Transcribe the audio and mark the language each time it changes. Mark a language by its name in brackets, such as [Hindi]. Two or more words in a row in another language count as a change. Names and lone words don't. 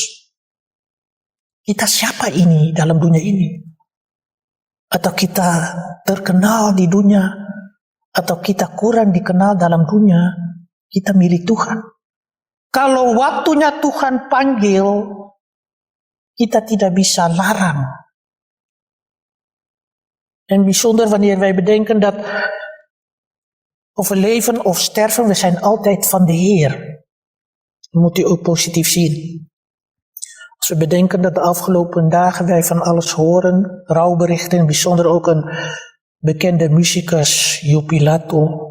[Indonesian] Kita siapa ini dalam dunia ini? Atau kita terkenal di dunia, atau kita kurang dikenal dalam dunia, kita milik Tuhan. Kalau waktunya Tuhan panggil, kita tidak bisa larang. [Dutch] En bijzonder wanneer wij bedenken dat of we leven of sterven, we zijn altijd van de Heer. Dat moet u ook positief zien. Als we bedenken dat de afgelopen dagen wij van alles horen, rouwberichten, bijzonder ook een bekende muzikus, Yopi Lato.